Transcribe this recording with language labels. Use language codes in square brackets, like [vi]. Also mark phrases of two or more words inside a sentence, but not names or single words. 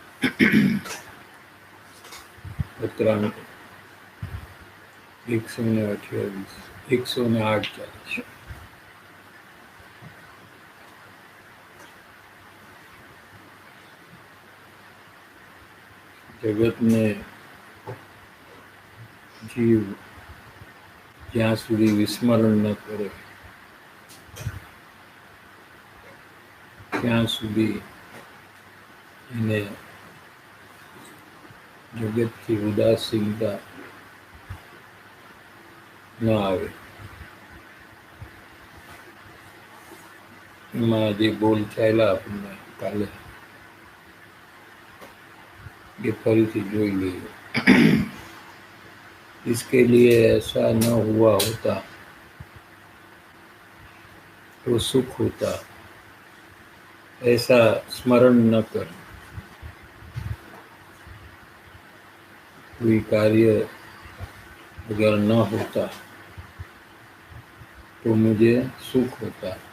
[hi] पत्रांक 108 जगत में जीव [gu] જ્યાં સુધી વિસ્મરણ ન કરે ત્યાં સુધી એને જગતથી ઉદાસીનતા ન આવે. એમાં જે બોલ ચાલ્યા આપણને કાલે ये फरीથી જોઈ લઈએ. [hi] इसके लिए ऐसा न हुआ होता तो सुख होता, ऐसा स्मरण न कर. कोई कार्य अगर न होता तो मुझे सुख होता.